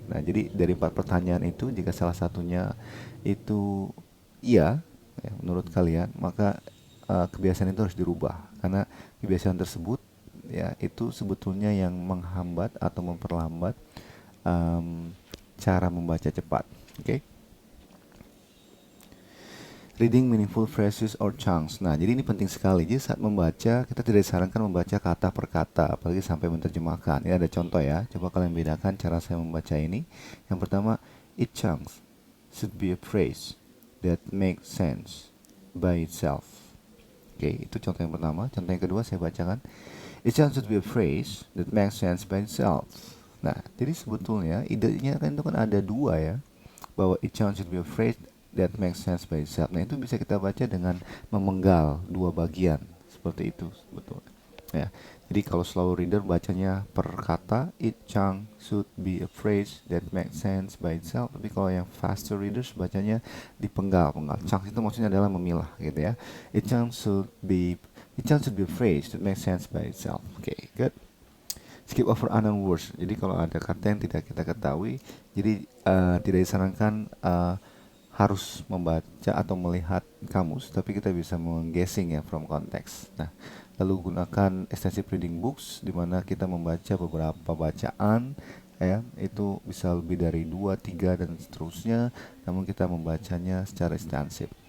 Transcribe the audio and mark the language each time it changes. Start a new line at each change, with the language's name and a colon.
Indonesian: Nah, jadi dari 4 pertanyaan itu, jika salah satunya itu iya, ya, menurut kalian, maka kebiasaan itu harus dirubah karena kebiasaan tersebut ya itu sebetulnya yang menghambat atau memperlambat um, cara membaca cepat. Oke.
English: Reading meaningful phrases or chunks.
Indonesian: Nah, jadi ini penting sekali. Jadi saat membaca, kita tidak disarankan membaca kata per kata, apalagi sampai menerjemahkan. Ini ada contoh ya. Coba kalian bedakan cara saya membaca ini. Yang pertama,
English: each chunks should be a phrase that makes sense by itself.
Indonesian: Oke, itu contoh yang pertama. Contoh yang kedua saya bacakan.
English: Each chunk should be a phrase that makes sense by itself.
Indonesian: Nah, jadi sebetulnya idenya kan itu kan ada dua ya, bahwa
English: each chunk should be a phrase that makes sense by itself.
Indonesian: Nah, itu bisa kita baca dengan memenggal dua bagian seperti itu sebetulnya. Ya. Jadi kalau slow reader bacanya per kata,
English: each chunk should be a phrase that makes sense by itself.
Indonesian: Tapi kalau yang faster readers bacanya dipenggal-penggal. Chunk itu maksudnya adalah memilah gitu ya.
English: Each chunk should be a phrase that makes sense by itself. Oke, good. Skip over unknown words.
Indonesian: Jadi kalau ada kata yang tidak kita ketahui, jadi tidak disarankan harus membaca atau melihat kamus, tapi kita bisa mengguessing ya
English: from context.
Indonesian: Nah, lalu gunakan extensive reading books di mana kita membaca beberapa bacaan ya, itu bisa lebih dari 2, 3 dan seterusnya, namun kita membacanya secara ekstensif.